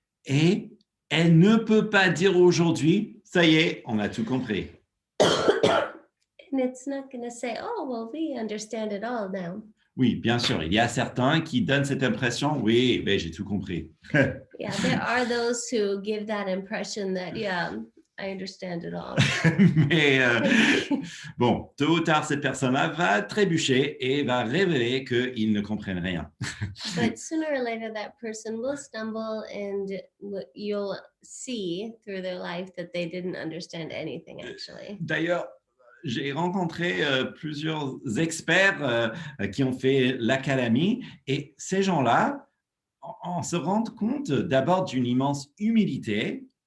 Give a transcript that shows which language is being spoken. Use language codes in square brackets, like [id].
[fr] Et elle ne peut pas dire aujourd'hui, ça y est, on a tout compris. [en] And it's not going to say, oh, well, we understand it all now. [fr] Oui, bien sûr, il y a certains qui donnent cette impression, oui, mais j'ai tout compris. [en] Yeah, there are those who give that impression that, yeah, I understand it all. [fr] Mais bon, tôt ou tard, cette personne-là va trébucher et va révéler qu'ils ne comprennent rien. [en] But sooner or later, that person will stumble and you'll see through their life that they didn't understand anything, actually. [fr] D'ailleurs, j'ai rencontré plusieurs experts qui ont fait l'académie et ces gens-là, on se rend compte d'abord d'une immense humilité.